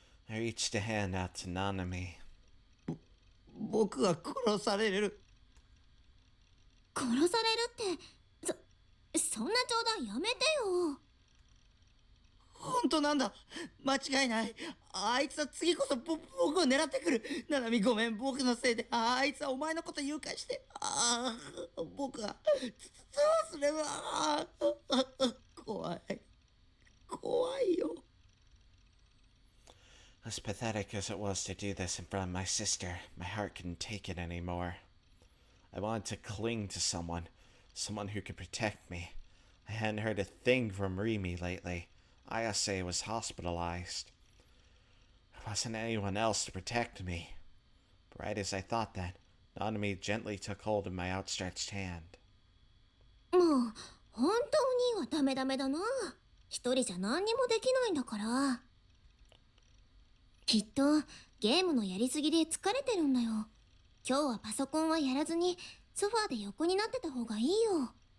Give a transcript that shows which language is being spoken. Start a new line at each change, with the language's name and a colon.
English: I reached a hand out to Nanami.
Japanese: 僕は殺される。殺されるって、そんな冗談やめてよ。本当なんだ。間違いない。あいつは次こそ僕を狙ってくる。ななみごめん、僕のせいで。あいつはお前のこと誘拐して。僕はそうすれば。怖い。怖いよ。
English: As pathetic as it was to do this in front of my sister, my heart couldn't take it anymore. I wanted to cling to someone who could protect me. I hadn't heard a thing from Rimi lately. Ayase was hospitalized. There wasn't anyone else to protect me. But right as I thought that, Nanami gently took hold of my outstretched hand.
Japanese: もう、本当にはダメだな。一人じゃ何にもできないんだから。きっとゲームのやりすぎで疲れてるんだよ。今日はパソコンはやらずにソファーで横になってた方がいいよ。